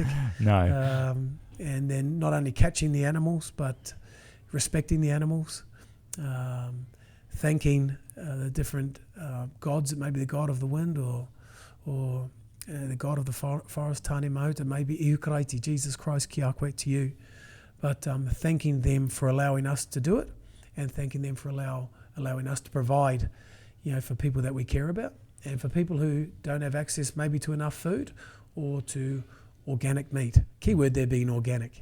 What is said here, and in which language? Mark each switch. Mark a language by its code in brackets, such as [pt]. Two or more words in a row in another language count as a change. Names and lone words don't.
[en] No. And then not only catching the animals, but respecting the animals, thanking the different gods. It may be the god of the wind or the god of the forest, Tāne Mahuta, maybe Iukareiti, Jesus Christ, [mi] ki a koe [en] to you. But thanking them for allowing us to do it, and thanking them for allowing us to provide, for people that we care about, and for people who don't have access maybe to enough food or to organic meat. Keyword there being organic.